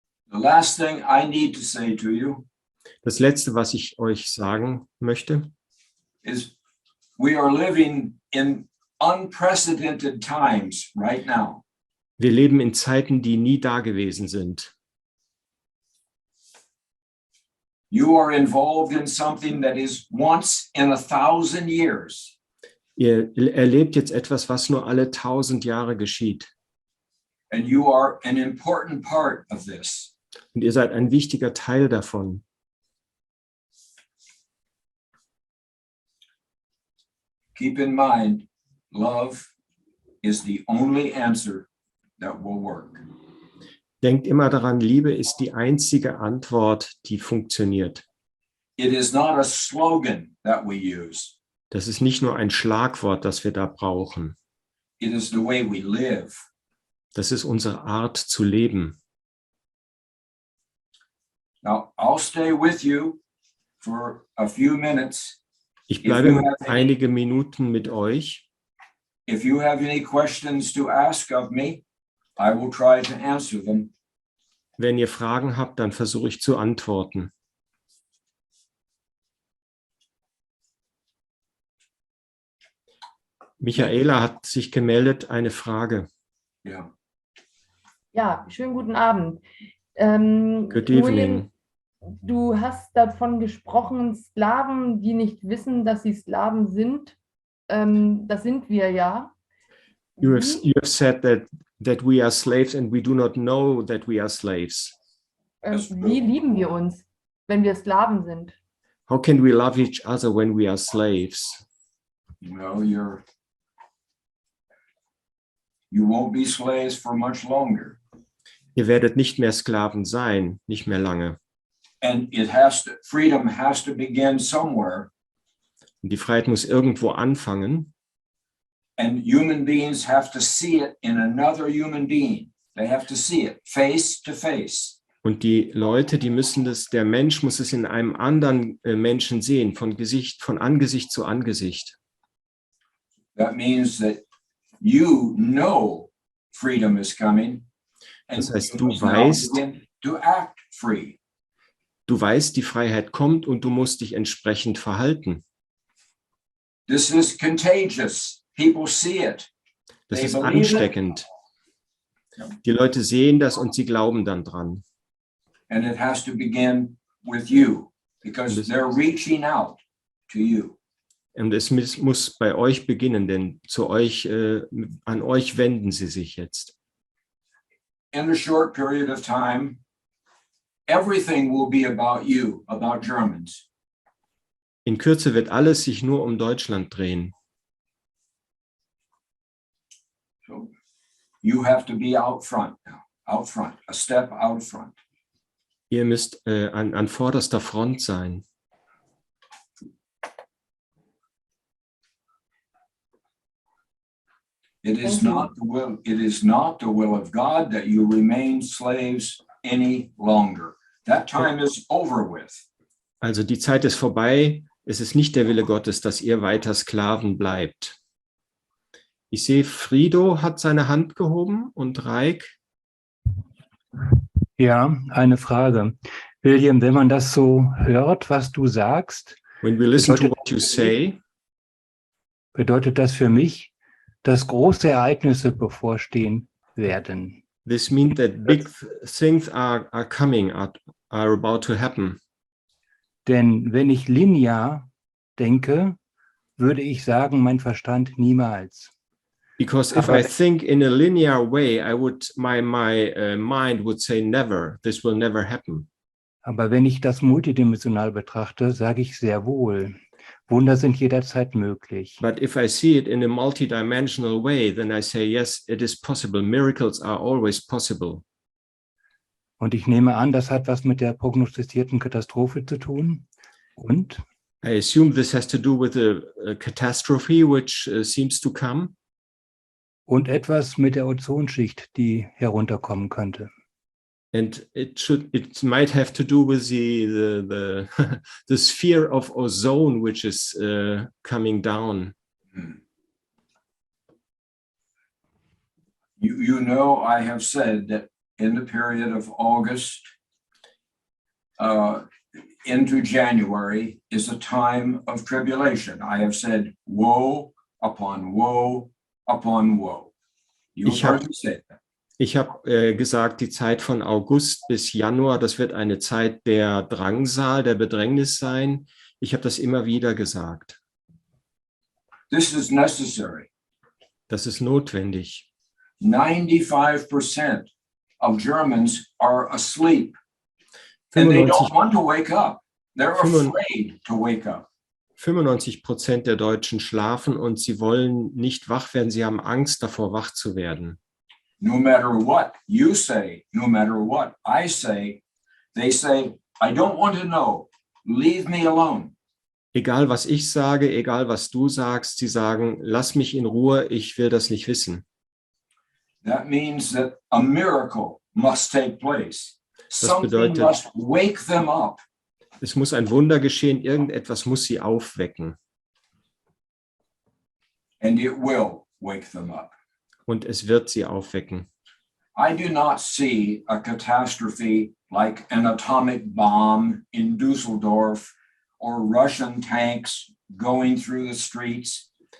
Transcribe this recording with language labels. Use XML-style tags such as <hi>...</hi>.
<en>The last thing I need to say to you</en> <de>Das Letzte, was ich euch sagen möchte,</de> <en>is we are living in unprecedented times right now.</en> <de>wir leben in Zeiten, die nie da gewesen sind.</de> <en>You are involved in something that is once in 1,000 years.</en> <de>Ihr erlebt jetzt etwas, was nur alle 1000 Jahre geschieht.</de> <en>And you are an important part of this.</en> <de>Und ihr seid ein wichtiger Teil davon.</de> <en>Keep in mind, love is the only answer that will work.</en> <de>Denkt immer daran, Liebe ist die einzige Antwort, die funktioniert.</de> <en>It is not a slogan that we use.</en> <de>Das ist nicht nur ein Schlagwort, das wir da brauchen.</de> <en>It is the way we live.</en> <de>Das ist unsere Art zu leben.</de> <en>Now, I'll stay with you for a few minutes.</en> <de>Ich bleibe einige Minuten mit euch.</de> <en>If you have any questions to ask of me, I will try to answer them.</en> <de>Wenn ihr Fragen habt, dann versuche ich zu antworten. Michaela hat sich gemeldet, eine Frage.</de> <en>Yeah.</en> <de>Ja, schönen guten Abend.</de> <en>Good evening.</en> <de>Du hast davon gesprochen, Sklaven, die nicht wissen, dass sie Sklaven sind. Das sind wir ja.</de> <en>You have said that we are slaves and we do not know that we are slaves.</en> <de>Wie lieben wir uns, wenn wir Sklaven sind?</de> <en>How can we love each other when we are slaves? Well, you won't be slaves for much longer.</en> <de>Ihr werdet nicht mehr Sklaven sein, nicht mehr lange.</de> <en>And freedom has to begin somewhere.</en> <de>Und die Freiheit muss irgendwo anfangen.</de> <en>And human beings have to see it in another human being. They have to see it face to face.</en> <de>Und die Leute, der Mensch muss es in einem anderen Menschen sehen, von Angesicht zu Angesicht.</de> <en>That means that you know freedom is coming. And</en> <de>Das heißt,</de> <en>you</en> <de>du</de> <en>must now</en> <de>weißt,</de> <en>begin to act free.</en> <de>du weißt, die Freiheit kommt und du musst dich entsprechend verhalten.</de> <en>This is contagious. People see it.</en> <de>Das</de> <en>They</en> <de>ist</de> <en>believe it.</en> <de>ansteckend. Die Leute sehen das und sie glauben dann dran.</de> <en>And it has to begin with you because they're reaching out to you.</en> <de>Und es muss bei euch beginnen, denn an euch wenden sie sich jetzt.</de> <en>In a short period of time, everything will be about you, about Germans.</en> <de>In Kürze wird alles sich nur um Deutschland drehen.</de> <en>So you have to be out front now, out front, a step out front.</en> <de>Ihr müsst an vorderster Front sein.</de> <en>It is not the will of God that you remain slaves any longer. That time is over with.</en> <de>Also die Zeit ist vorbei. Es ist nicht der Wille Gottes, dass ihr weiter Sklaven bleibt. Ich sehe, Frido hat seine Hand gehoben und Raik. Ja, eine Frage. William, wenn man das so hört, was du sagst,</de> <en>When we listen to what you say,</en> <de>bedeutet das für mich, dass große Ereignisse bevorstehen werden.</de> <en>this means that big things are coming, are about to happen.</en> <de>Denn wenn ich linear denke, würde ich sagen, mein Verstand niemals.</de> <en>Because if I think in a linear way, my mind would say never. This will never happen.</en> <de>Aber wenn ich das multidimensional betrachte, sage ich sehr wohl, Wunder sind jederzeit möglich.</de> <en>But if I see it in a multidimensional way, then I say, yes, it is possible. Miracles are always possible.</en> <de>Und ich nehme an, das hat was mit der prognostizierten Katastrophe zu tun. Und?</de> <en>I assume this has to do with a catastrophe which seems to come.</en> <de>Und etwas mit der Ozonschicht, die herunterkommen könnte.</de> <en>And it might have to do with the the sphere of ozone which is coming down. You know, I have said that in the period of August into January is a time of tribulation. I have said woe upon woe upon woe.</en> <de>Ich habe gesagt, die Zeit von August bis Januar, das wird eine Zeit der Drangsal, der Bedrängnis sein. Ich habe das immer wieder gesagt.</de> <en>This is necessary.</en> <de>Das ist notwendig.</de> <en>95% of Germans are asleep and they don't want to wake up. They're afraid to wake up.</en> <de>95% der Deutschen schlafen und sie wollen nicht wach werden. Sie haben Angst davor, wach zu werden.</de> <en>No matter what you say, no matter what I say, they say, I don't want to know. Leave me alone.</en> <de>Egal, was ich sage, egal, was du sagst, sie sagen, lass mich in Ruhe, ich will das nicht wissen.</de> <en>That means that a miracle must take place.</en> <de>Das bedeutet,</de> <en>something must wake them up.</en> <de>Es muss ein Wunder geschehen, irgendetwas muss sie aufwecken.</de> <en>And it will wake them up.</en> <de>Und es wird sie aufwecken.</de> <en>I do not see a catastrophe like an atomic bomb in Düsseldorf or Russian tanks going through the streets.</en>